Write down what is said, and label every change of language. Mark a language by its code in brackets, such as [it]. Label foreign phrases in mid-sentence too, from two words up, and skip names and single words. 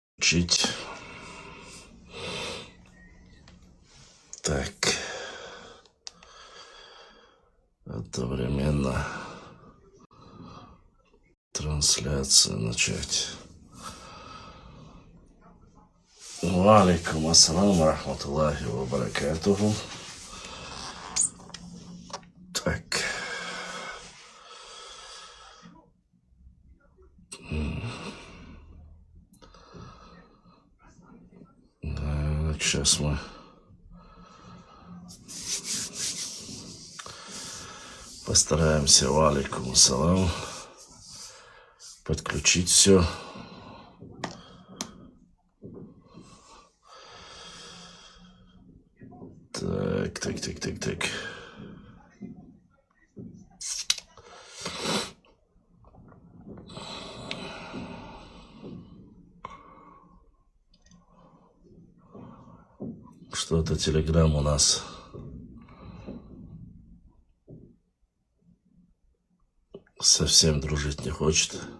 [ru] подключить. Так. Одновременно трансляцию начать. [ar] وعليكم السلام رحمة الله وبركاته. [ru] Так. Так, сейчас мы постараемся, [ar] وعليكم السلام, [ru] подключить все. Так. Что-то Телеграм у нас совсем дружить не хочет.